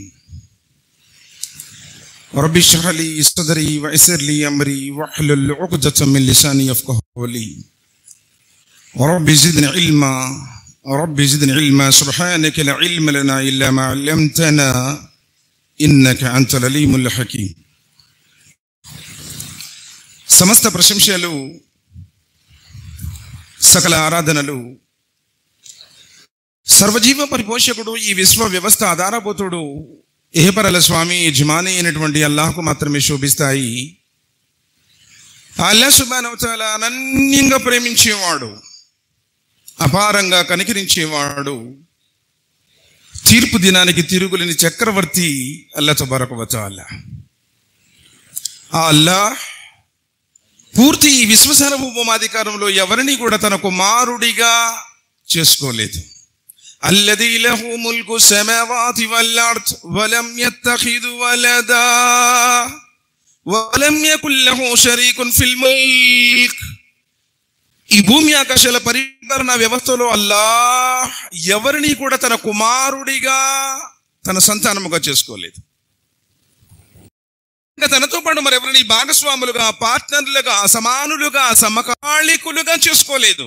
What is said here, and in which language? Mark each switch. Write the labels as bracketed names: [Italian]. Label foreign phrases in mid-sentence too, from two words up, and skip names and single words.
[Arabic] رب اشرح لي صدري ويسر لي امري واحلل عقدة من لساني يفقهوا قولي. رب زدني علما سبحانك لا علم لنا الا ما علمتنا انك انت العليم الحكيم. [Telugu] సమస్త ప్రశంసలు సకల ఆరాధనలు సర్వజీవ పరిపోషకుడు ఈ విశ్వ వ్యవస్థ ఆధారభూతుడు ఏహపరల స్వామి యజమాని అయినటువంటి అల్లాహ్కు మాత్రమే శోభిస్తాయి. అల్లాహ్ [Arabic] سبحانه و تعالى [Telugu] అనన్యంగా ప్రేమించేవాడు, అపారంగా కనికరించేవాడు, తీర్పు దినానికి తిరుగులేని చక్రవర్తి అల్లాహ్ [Arabic] تبارك و تعالى. [Telugu] ఆ అల్లాహ్ పూర్తి ఈ విశ్వ సార్వభౌమాధికారంలో ఎవరిని కూడా తన కుమారుడిగా చేసుకోలేదు. [Arabic] الذي له ملك السماوات والأرض ولم يتخذ ولدا ولم يكن له شريك في الملك. [Telugu] ఈ భూమి ఆకాశాల పరిపాలన వ్యవస్థలో అల్లాహ్ ఎవరిని కూడా తన కుమారుడిగా తన సంతానముగా చేసుకోలేదు. ఇంకా తనతో పాటు మరెవరిని భాగస్వాములుగా, పార్ట్నర్లుగా, సమానులుగా, సమకాలికులుగా చేసుకోలేదు.